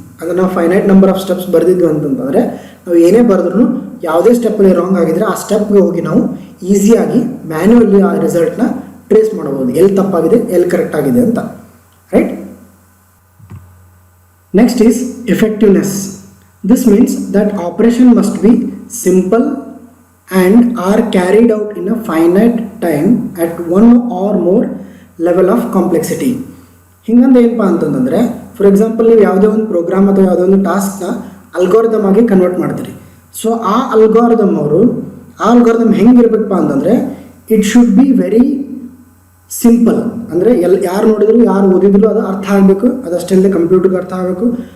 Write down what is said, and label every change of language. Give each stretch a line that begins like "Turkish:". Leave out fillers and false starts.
Kannada: ಅಂದರೆ ನಾವು finite number of steps ಬರೆದಿದ್ವಿ ಅಂತಂತಂದರೆ ನಾವು ಏನೇ ಬರೆದ್ರೂ ಯಾವುದೇ ಸ್ಟೆಪ್ಪಲ್ಲಿ ರಾಂಗ್ ಆಗಿದ್ರೆ ಆ ಸ್ಟೆಪ್ಗೆ ಹೋಗಿ ನಾವು ಈಸಿಯಾಗಿ ಮ್ಯಾನ್ಯುವಲಿ ಆ ರಿಸಲ್ಟ್ನ ಟ್ರೇಸ್ ಮಾಡಬಹುದು, ಎಲ್ಲಿ ತಪ್ಪಾಗಿದೆ ಎಲ್ಲಿ ಕರೆಕ್ಟ್ ಆಗಿದೆ ಅಂತ, right?
English: Next is effectiveness. This means that operation must be simple and are carried out in a finite time at one or more level of complexity.
Kannada: ಹಿಂಗಂದ್ರೆ ಏನಪ್ಪ ಅಂತಂದರೆ, ಫಾರ್ ಎಕ್ಸಾಂಪಲ್ ನೀವು ಯಾವುದೇ ಒಂದು ಪ್ರೋಗ್ರಾಮ್ ಅಥವಾ ಯಾವುದೋ ಒಂದು ಟಾಸ್ಕ್ನ ಅಲ್ಗಾರಿದಮ್ ಆಗಿ ಕನ್ವರ್ಟ್ ಮಾಡ್ತೀರಿ.
English: so
Kannada: ಆ ಅಲ್ಗಾರಿದಮ್ ಹೆಂಗಿರ್ಬೇಕಪ್ಪ ಅಂತಂದರೆ,
English: It should be very simple.
Kannada: ಅಂದರೆ ಯಾರು ನೋಡಿದ್ರು ಯಾರು ಓದಿದ್ರು ಅದು ಅರ್ಥ ಆಗಬೇಕು, ಅದಷ್ಟಲ್ಲದೆ ಕಂಪ್ಯೂಟರ್ಗೆ ಅರ್ಥ ಆಗಬೇಕು.